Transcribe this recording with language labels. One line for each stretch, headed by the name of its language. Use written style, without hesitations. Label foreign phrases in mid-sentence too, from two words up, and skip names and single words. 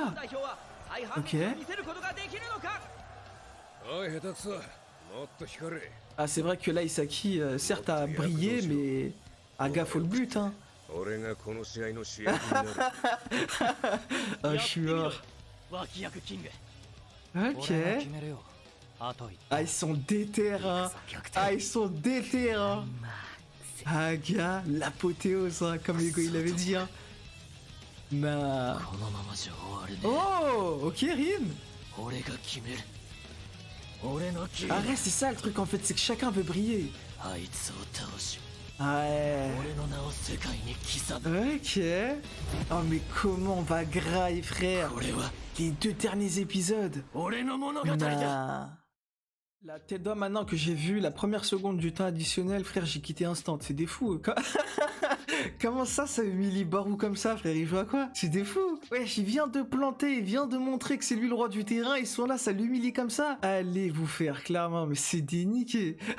French: Ok. Ah, c'est vrai que là, Isaki, certes, a brillé, mais a gaffe au but, hein. Ah, je suis mort.
Japanese: 脇役キング
French: Ok.
Japanese: 俺が決めるよあと1
French: Ah, ils sont déter, hein. Ah, ils sont déter, hein. Ah, gars, l'apothéose, hein, comme Hugo il avait dit, hein. Nah.
Japanese: このままじゃ終わるね
French: Oh, ok, Rin.
Japanese: 俺が決める俺のキング
French: Arrête, c'est ça le truc en fait, c'est que chacun veut briller.
Japanese: あいつを倒し
French: Ouais.
Japanese: 俺の名を世界に刻む
French: Ok. Oh, mais comment on va grailler, frère.
Japanese: これは
French: Les 2 derniers épisodes.
Japanese: 俺の物語だ
French: Nah. La tête d'homme, maintenant que j'ai vu la première seconde du temps additionnel, frère, j'ai quitté instant. C'est des fous. Comment ça humilie Barou comme ça, frère? Il joue à quoi? C'est des fous. Wesh, il vient de planter, il vient de montrer que c'est lui le roi du terrain. Ils sont là, ça l'humilie comme ça. Allez vous faire, clairement, mais c'est déniqué.